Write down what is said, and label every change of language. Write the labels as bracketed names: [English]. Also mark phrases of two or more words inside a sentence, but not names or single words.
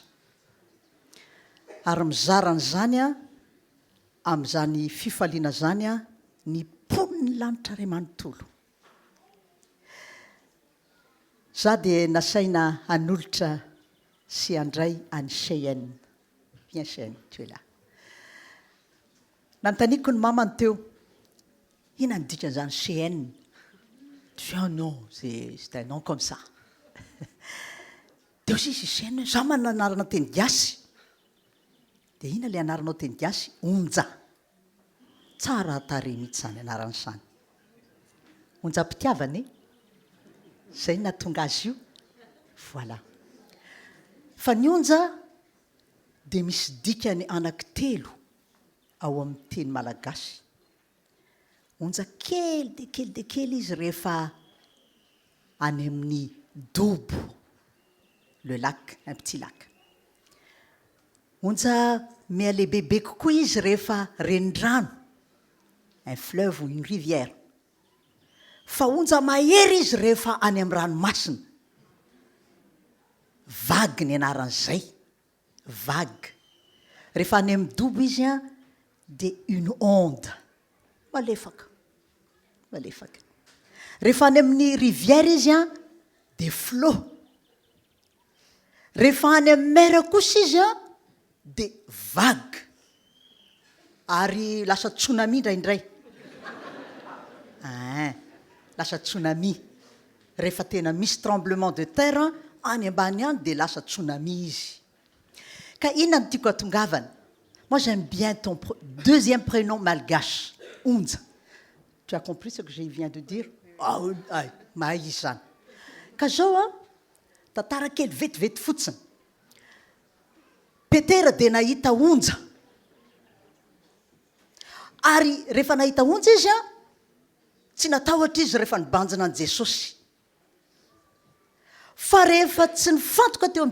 [Malagasy] Ary mizarany zany a amin'izany fifaliana zany a ny poniny lanitra ray manontolo. Za dia nasaina hanolotra sy handray any Cheyenne. [French] Viens Cheyenne, tu es là. [Malagasy] Nantaniko ny mamany teo, ina ny dikan'izany Cheyenne? [French] Tu dis, oh non, c'est un nom comme ça. Dia aussi c'est Cheyenne, [Malagasy] za manana anarana teny gasy. Dia ina ilay anaranao teny gasy? Onja. Tsara tarehy mihitsy zany anarany izany. Onjam-pitiavany. Zay nahatonga azy io. Voilà. Fa ny onja dia misy dikany anankitelo ao amin'ny teny malagasy. Onja kely dia kely dia kely izy rehefa any amin'ny Dobo, [French] le lac, un petit lac. [Malagasy] Onja mia lehibehibe kokoa izy rehefa renirano, [French] un fleuve ou une rivière. [Malagasy] Fa onja mahery izy rehefa any amin'ny ranomasina. Vague ny anaran'izay. Vague. Rehefa any amin'ny Dobo izy a dia [French] une onde. [Malagasy] Malefaka. Malefaka. Rehefa any amin'ny rivière izy a dia flot. Rehefa any amin'ny mer kosa izy a dia vague ary lasa tsunami indraindray lasa tsunami rehefa tena misy [French] tremblement de terre [Malagasy] any ambany any dia lasa tsunami izy ka inona no tiako atongavana [French] moi j'aime bien ton deuxième prénom malgache Onja tu as compris ce que je viens de dire [Malagasy] mahay izy zany ka zao a tantara kely vetivety fotsiny petera dia nahita onja ary rehefa nahita onja izy a tsy natahotra izy rehefa nibanjina an' Jesosy fa rehefa tsy nifantoka teo am'